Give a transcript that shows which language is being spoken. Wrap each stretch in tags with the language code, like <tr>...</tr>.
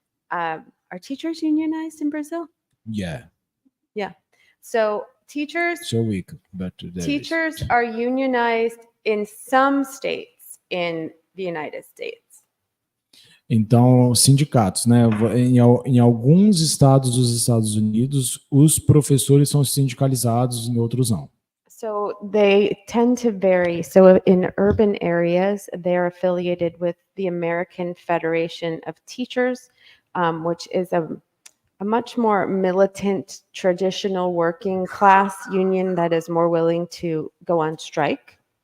<en>Are teachers unionized in Brazil? Yeah, So teachers so weak, but there is. teachers are unionized in some states in the United States.</en> <pt>Então, sindicatos, né? Em alguns estados dos Estados Unidos, os professores são sindicalizados, em outros não.</pt> <en>So they tend to vary. So in urban areas, they're affiliated with the American Federation of Teachers, which is a much more militant, traditional working class union that is more willing to go on strike.</en>